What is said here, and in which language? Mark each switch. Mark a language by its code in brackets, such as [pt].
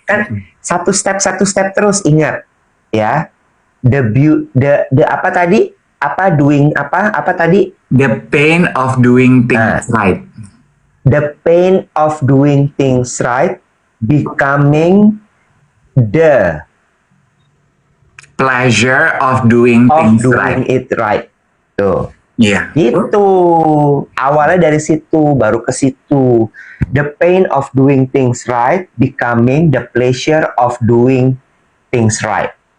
[id] Kan satu step terus, ingat ya. The apa tadi? Apa tadi? [en] The pain of doing things right. The pain of doing things right becoming the Pleasure of doing things right. it right. Tuh. [id] Iya. Gitu. Awalnya dari situ, baru ke situ. [en] The pain of doing things right becoming the pleasure of doing things right.